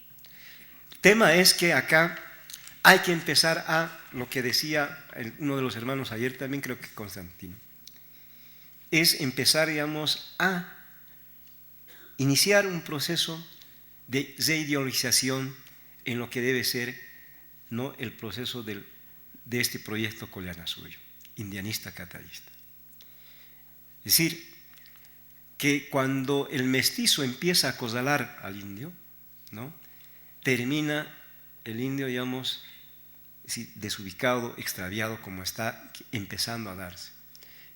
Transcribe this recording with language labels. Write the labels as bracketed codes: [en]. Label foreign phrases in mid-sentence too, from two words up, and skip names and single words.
[es] El tema es que acá hay que empezar lo que decía uno de los hermanos ayer también, creo que Constantino, es empezar, digamos, a iniciar un proceso de reideologización en lo que debe ser, ¿no?, el proceso de este proyecto Collanazuyo, indianista catarista. Es decir, que cuando el mestizo empieza a acorralar al indio, ¿no?, termina el indio, digamos, desubicado, extraviado, como está empezando a darse.